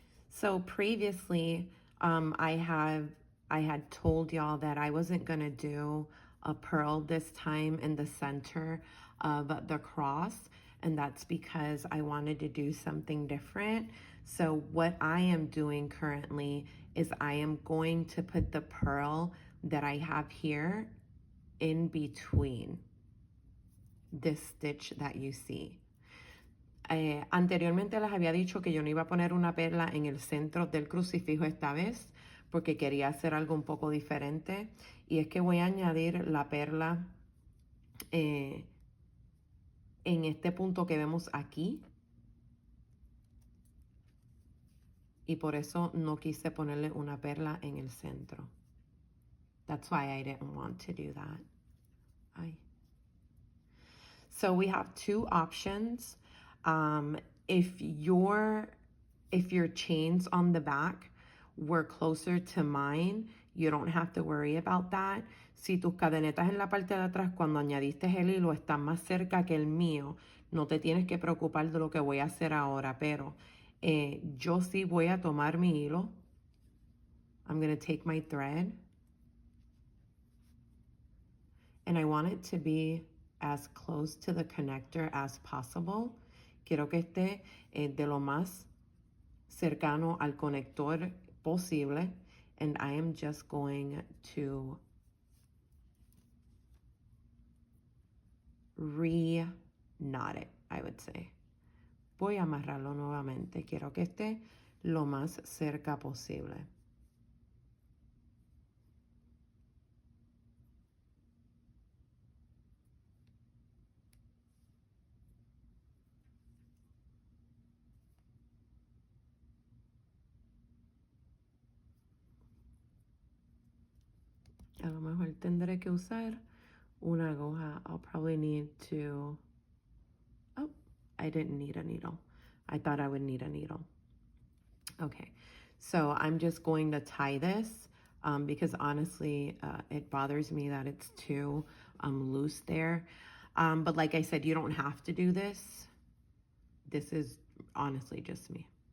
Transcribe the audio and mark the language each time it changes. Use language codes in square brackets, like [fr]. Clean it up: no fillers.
[en] So previously, I had told y'all that I wasn't going to do a pearl this time in the center of the cross, and that's because I wanted to do something different. So what I am doing currently is I am going to put the pearl that I have here in between this stitch that you see. [es] Anteriormente les había dicho que yo no iba a poner una perla en el centro del crucifijo esta vez porque quería hacer algo un poco diferente, y es que voy a añadir la perla en este punto que vemos aquí. Y por eso no quise ponerle una perla en el centro. [en] That's why I didn't want to do that. Ay. So we have two options. If your chains on the back were closer to mine, you don't have to worry about that. [es] Si tus cadenetas en la parte de atrás cuando añadiste el hilo están más cerca que el mío, no te tienes que preocupar de lo que voy a hacer ahora, pero yo sí voy a tomar mi hilo. [en] I'm going to take my thread. And I want it to be as close to the connector as possible. [es] Quiero que esté de lo más cercano al conector posible. [en] And I am just going to re-knot it, I would say. [es] Voy a amarrarlo nuevamente. Quiero que esté lo más cerca posible. A lo mejor tendré que usar una aguja. [en] I'll probably need to... Oh, I didn't need a needle. I thought I would need a needle. Okay, so I'm just going to tie this because honestly, it bothers me that it's too loose there. But like I said, you don't have to do this. This is honestly just me.